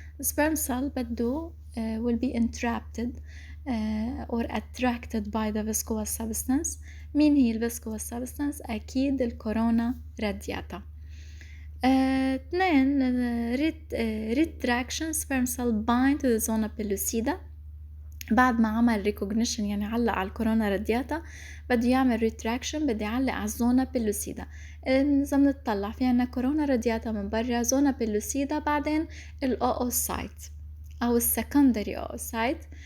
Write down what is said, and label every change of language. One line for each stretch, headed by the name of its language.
English: The sperm cell بده will be entrapped or attracted by the viscous substance.
Arabic: مين هي الviscous substance؟ أكيد الكورونا رادياتا. اثنين retraction.
English: sperm cell bind to the zona pellucida.
Arabic: بعد ما عمل recognition يعني علق على الكورونا رادياتا، بده يعمل retraction، بده يعلق على الزونا بيلوسيدا. إذا بنطلع في عنا كورونا رادياتا من برا، زونا بيلوسيدا، بعدين الأوسايت أو السكندري أوسايت.